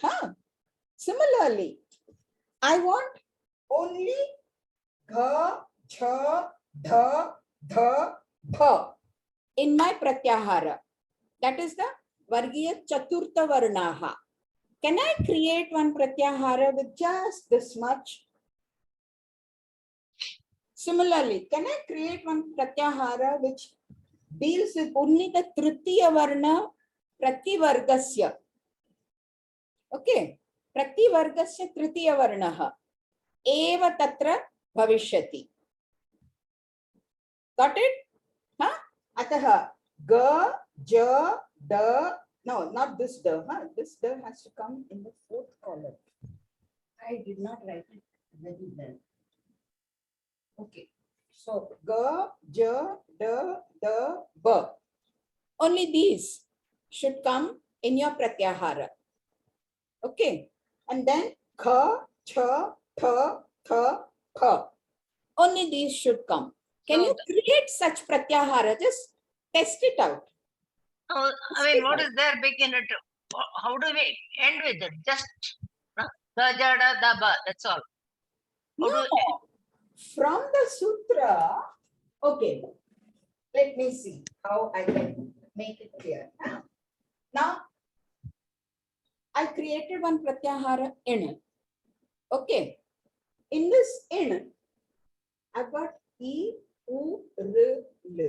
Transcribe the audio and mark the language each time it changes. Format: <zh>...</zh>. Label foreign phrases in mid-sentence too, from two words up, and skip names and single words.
<en>Similarly, I want only gha, cha, dha, dha, dha in my pratyahara. That is the</en> <sa>Vargiya Chaturtha Varnaha.</sa> <en>Can I create one pratyahara with just this much? Similarly, can I create one pratyahara which deals with only the</en> <sa>Tritiya Varna Prativargasya?</sa> <en>Okay.</en> <sa>Prativargasya Tritiya Varnaha. Eva Tatra Bhavishyati.</sa> <en>Got it? Ataha ga, ja, da. No, not this da. This da has to come in the fourth column. I did not write it very well. Okay. So ga, ja, da, da, ba. Only these should come in your pratyahara. Okay. And then kha, cha, tha, tha, kha. Only these should come. Can you create such pratyahara? Just test it out. Oh, I mean, what is there big in it? How do we end with it? Just da, jada, da, ba. That's all. No. From the sutra, okay. Let me see how I can make it clear. Now, I created one pratyahara in. Okay. In this in, I've got E, U, R, L.</en>